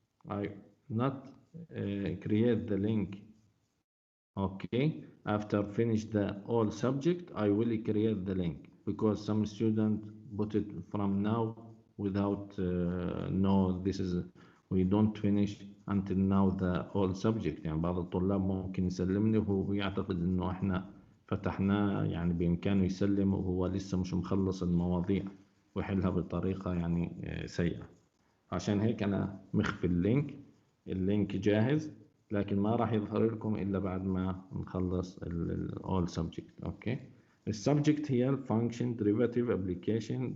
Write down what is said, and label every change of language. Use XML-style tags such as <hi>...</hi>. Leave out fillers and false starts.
<en>I not create the link. Okay, after finish the all subject, I will create the link, because some student put it from now without no, this is we don't finish until now the all subject.</en> <ar>يعني بعض الطلاب ممكن يسلمني وهو بيعتقد انه احنا فتحناه، يعني بامكانه يسلم وهو لسه مش مخلص المواضيع ويحلها بطريقة يعني سيئة. عشان هيك انا مخفي اللينك جاهز، لكن ما راح يظهر لكم إلا بعد ما نخلص</ar> <en>all subject. Okay, the subject here function, derivative, application.</en>